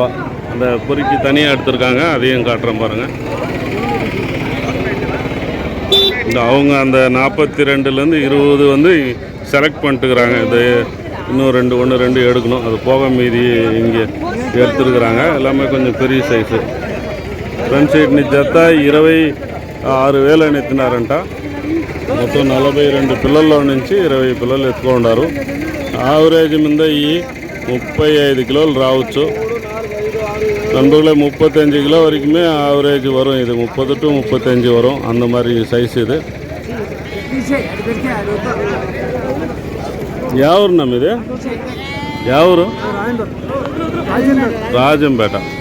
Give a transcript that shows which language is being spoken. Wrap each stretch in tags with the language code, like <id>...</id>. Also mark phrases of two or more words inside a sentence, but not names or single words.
<ta>அந்த பொறுக்கி தனியாக எடுத்திருக்காங்க. அதையும் காட்டுறேன் பாருங்கள். இந்த அவங்க அந்த 42லேருந்து 20 வந்து செலக்ட் பண்ணிட்டுக்கிறாங்க. இது இன்னும் 1, 2 எடுக்கணும். அது போக மீதி இங்கே எடுத்துருக்குறாங்க. எல்லாமே கொஞ்சம் பெரிய</ta> <te>సైజు. ఫ్రెండ్స్, వీటిని జత 26,000 అని ఎత్తినారంట. మొత్తం 42 పిల్లల్లో నుంచి 20 పిల్లలు ఎత్తుకున్నారు. ఆవరేజ్ మీద ఈ 35 కిలోలు రావచ్చు.</te> <ta>நண்பர்களே, 35 கிலோ வரைக்குமே ஆவரேஜ் வரும். இது 30 to 35 வரும். அந்த மாதிரி சைஸ் இது. யாவூர் நம்ம இது? யாவூர்? ராஜம்பேట.</ta>